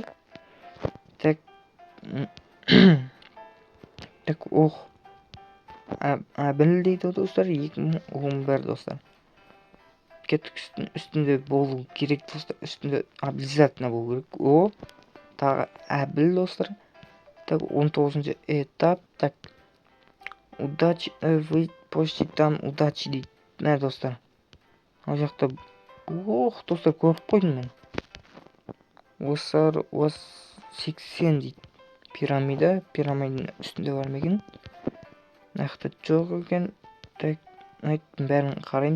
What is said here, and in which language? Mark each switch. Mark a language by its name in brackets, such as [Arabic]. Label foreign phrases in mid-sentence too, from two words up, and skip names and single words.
[Kazakh] Так. Так, Әбіл дейді достар. 2011 достар. Кеттік үстінде болу керек достар. Үстінде обязательно болу керек. Тағы Әбіл достар. Так, 19-шы этап. Так. [Russian] Удачи, вы почти там удачи дейді. [Kazakh] Мә достар. Ол жақта. Достар, көріп қойдым мен. Осар 80 дейді. Пирамиданың үстінде бар ма екен? Нақты жоқ екен. Так, бәрін қараймыз.